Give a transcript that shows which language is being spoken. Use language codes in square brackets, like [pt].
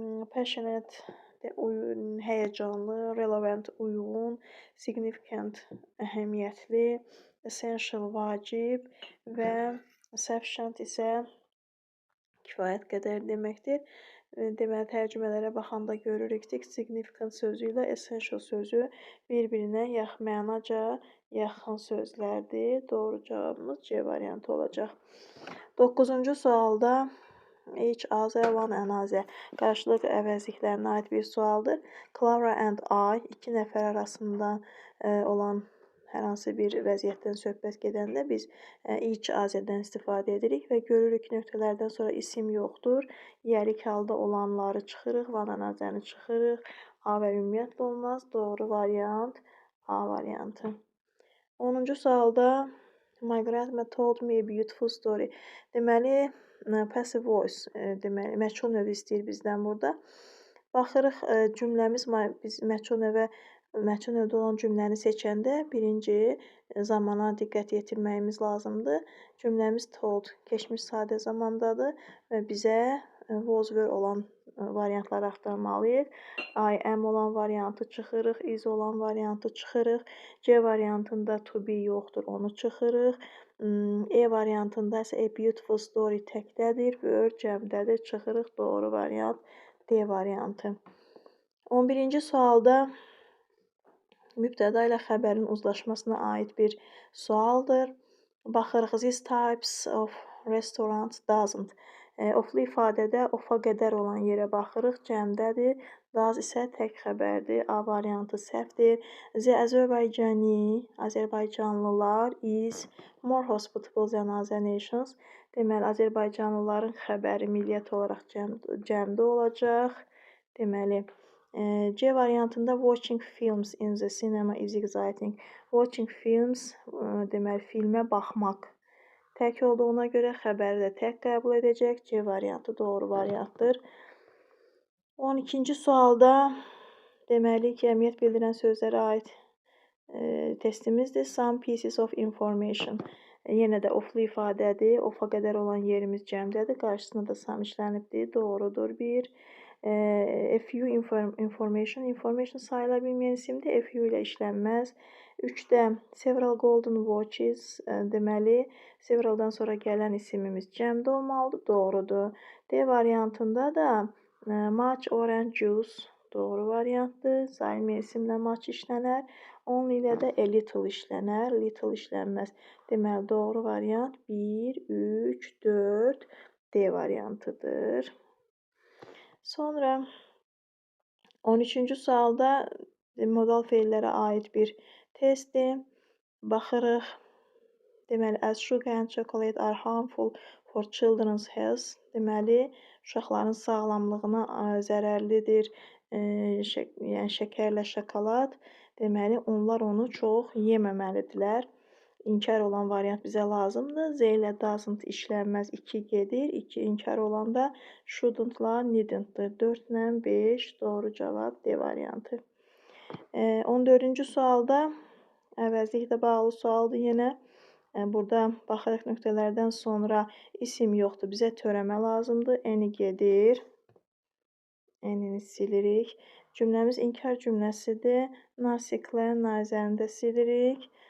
[az] Passionate, həyəcanlı, relevant, uyğun, significant, əhəmiyyətli, essential, vacib və sufficient isə kifayət qədər deməkdir. Deməli, tərcümələrə baxanda görürük ki, significant sözü ilə essential sözü bir-birinə mənaca yaxın sözlərdir. Doğru cavabımız C variantı olacaq. 9-cu sualda each, other, one, another qarşılıq əvəzliklərinə aid bir sualdır. Clara and I, iki nəfər arasında olan hər hansı bir vəziyyətdən söhbət gedəndə biz each, otherdən istifadə edirik və görürük ki, nöqtələrdən sonra isim yoxdur. Yərik halda olanları çıxırıq, one, another-ni çıxırıq. A və ümumiyyətlə olmaz. Doğru variant A variantı. 10-cu sualda [en] my grandma told me a beautiful story. [az] Deməli, passive voice, deməli, məchul növü istəyir bizdən burada. Baxırıq, cümləmiz, biz məchul növdə olan cümləni seçəndə birinci zamana diqqət yetirməyimiz lazımdır. Cümləmiz told, keçmiş sadə zamandadır və bizə was were olan variantları axtarmalıyıq. I am olan variantı çıxırıq, is olan variantı çıxırıq. C variantında to be yoxdur, onu çıxırıq. E variantında isə [en] a beautiful story [az] təkdədir, were cəmdədir, çıxırıq. Doğru variant D variantı. 11-ci sualda mübtəda ilə xəbərin uzlaşmasına aid bir sualdır. Baxırıq, [en] these types of restaurants doesn't. [az] Oflu ifadədə ofa qədər olan yerə baxırıq, cəmdədir. Does isə tək xəbərdir. A variantı səhvdir. [en] The Azərbaycanlılar is more hospitable than other nations. [az] Deməli, Azərbaycanlıların xəbəri milliyyət olaraq cəmdə olacaq. Deməli, C variantında [en] watching films in the cinema is exciting. [az] Watching films, deməli, filmə baxmaq tək olduğuna görə xəbəri də tək qəbul edəcək. C variantı doğru variantdır. 12-ci sualda deməli ki, əhəmiyyət bildirən sözlərə aid testimizdir. [en] Some pieces of information. [az] Yenə də oflu ifadədir. Ofa qədər olan yerimiz cəmdədir. Qarşısına da sam işlənibdir. Doğrudur. Bir. [en] A few information [az] sayıla bilməyən isimdir. [en] A few [az] ilə işlənməz. 3-də [en] several golden watches. [az] Deməli, severaldan sonra gələn isimimiz cəmdə olmalıdır. Doğrudur. D variantında da [en] much orange juice [az] doğru variantdır. Daimi isimlə much işlənər. Only ilə də a little işlənər. Little işlənməz. Deməli, doğru variant 1, 3, 4 D variantıdır. Sonra 13-cü sualda modal feillərə aid bir testdir. Baxırıq. Deməli, [en] as sugar and chocolate are harmful for children's health. [az] Deməli, uşaqların sağlamlığına zərərlidir. Yəni şəkərlə şokolad. Deməli, onlar onu çox yeməməlidirlər. İnkar olan variant bizə lazımdır. Z ilə doesn't işlənməz 2 gedir. 2 inkar olanda shouldn't-la needn't-dır. 4 ilə 5 doğru cavab D variantı. 14-cü sualda əvəzliklə bağlı sualdır yenə. Burada baxırıq nöqtələrdən sonra isim yoxdur. Bizə törəmə lazımdır. Any gedir. Any'ni silirik. Cümləmiz inkar cümləsidir. Nothing-lə neither-ni də silirik.